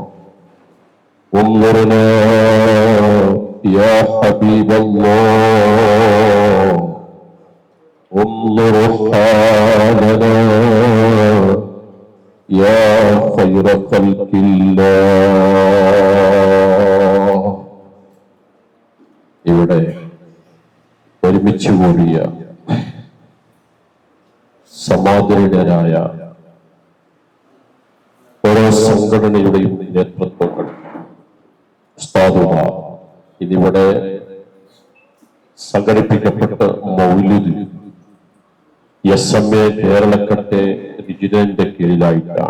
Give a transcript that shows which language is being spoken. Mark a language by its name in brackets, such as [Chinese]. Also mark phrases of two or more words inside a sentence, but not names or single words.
[Arabic] انظرنا يا حبيب الله، انظر حالنا يا خير خلق الله. [Malayalam] ഇവിടെ ഒരുമിച്ച് കൂടിയ സമാദരണരായ ഓരോ സംഘടനയുടെയും നേതൃത്വങ്ങൾ, ഉസ്താദുമാർ, ഇതിവിടെ സംഘടിപ്പിക്കപ്പെട്ട മൗലിദ് SMA കേരളക്കട്ടെ റിജിഡന്റെ കീഴിലായിട്ടാണ്.